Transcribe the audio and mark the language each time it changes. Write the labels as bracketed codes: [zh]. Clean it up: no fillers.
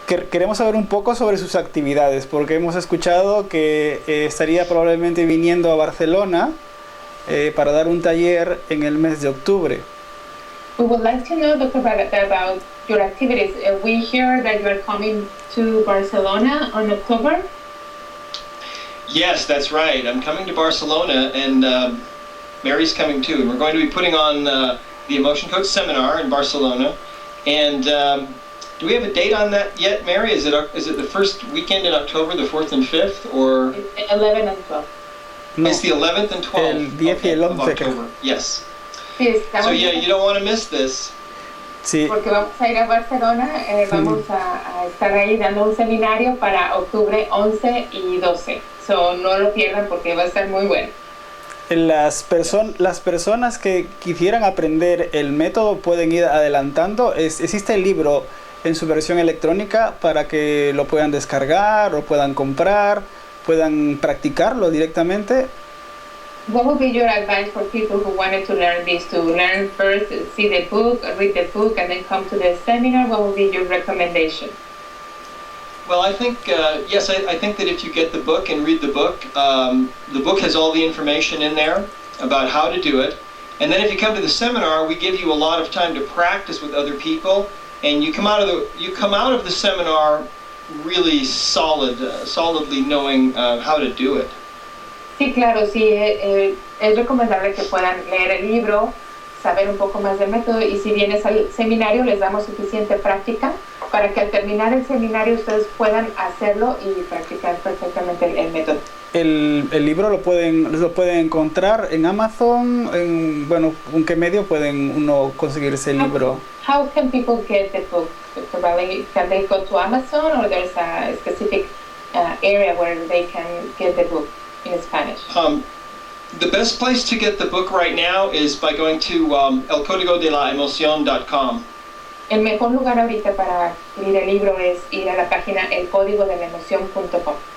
[es] Queremos saber un poco sobre sus actividades, porque hemos escuchado que estaría probablemente viniendo a Barcelona para dar un taller en el mes de octubre. [en] We would like to know, Dr. Barata, about your activities. We hear that you are coming to Barcelona on October. Yes, that's right. I'm coming to Barcelona, and Mary's coming too. And we're going to be putting on the Emotion Code Seminar in Barcelona. And do we have a date on that yet, Mary? Is it the first weekend in October, the 4th and 5th, or? 11 and 12. [es] No, [en] It's the 11th and 12th [es] el 10 y el [en] of [es] 11, [en] October. Yes. [es] Sí, estamos [en] So yeah, you don't want to miss this. [es] sí. porque vamos a ir a Barcelona, vamos a estar ahí dando un seminario para octubre 11 y 12. So no lo pierdan porque va a estar muy bueno. Las personas que quisieran aprender el método pueden ir adelantando. Existe el libro en su versión electrónica para que lo puedan descargar o puedan comprar, puedan practicarlo directamente. [en] What would be your advice for people who wanted to learn this? To learn first, see the book, read the book, and then come to the seminar? What would be your recommendation? Well, I think, yes, I think that if you get the book and read the book has all the information in there about how to do it. And then if you come to the seminar, we give you a lot of time to practice with other people, and you come out of the seminar really solidly knowing how to do it. [es] Sí, claro, sí, es recomendable que puedan leer el libro, saber un poco más del método, y si vienes al seminario les damos suficiente práctica para que al terminar el seminario ustedes puedan hacerlo y practicar perfectamente el método. El libro lo pueden encontrar en Amazon, bueno, ¿en qué medio pueden uno conseguir ese libro? [en] How can people get the book? Can they go to Amazon, or there's a specific area where they can get the book in Spanish? The best place to get the book right now is by going to elcódigodelaemocion.com. [es] El mejor lugar ahorita para adquirir el libro es ir a la página elcódigodelaemocion.com.